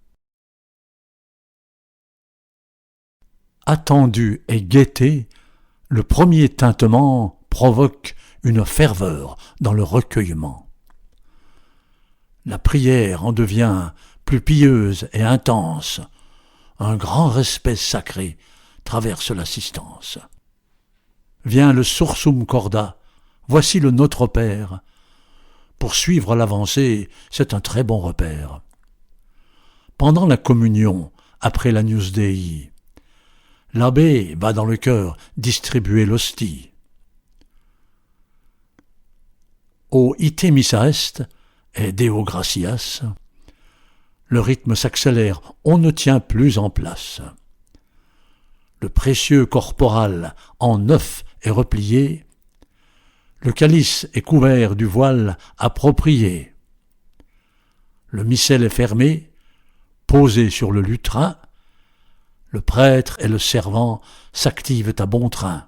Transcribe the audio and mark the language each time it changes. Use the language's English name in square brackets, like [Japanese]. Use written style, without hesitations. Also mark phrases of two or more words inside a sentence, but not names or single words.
[French] Attendu et guetté, le premier tintement provoque une ferveur dans le recueillement. La prière en devient plus pieuse et intense. Un grand respect sacré traverse l'assistance. Vient le [Latin] sursum corda, [French] voici le Notre Père. Pour suivre l'avancée, c'est un très bon repère. Pendant la communion, après l' [Latin] Agnus Dei, [French] l'abbé va dans le chœur distribuer l'hostie. Au [Latin] Ite missa est [French] et [Latin] Deo gratias, [French] le rythme s'accélère, on ne tient plus en place. Le précieux corporal en neuf est replié, le calice est couvert du voile approprié. Le missel est fermé, posé sur le lutrin, le prêtre et le servant s'activent à bon train.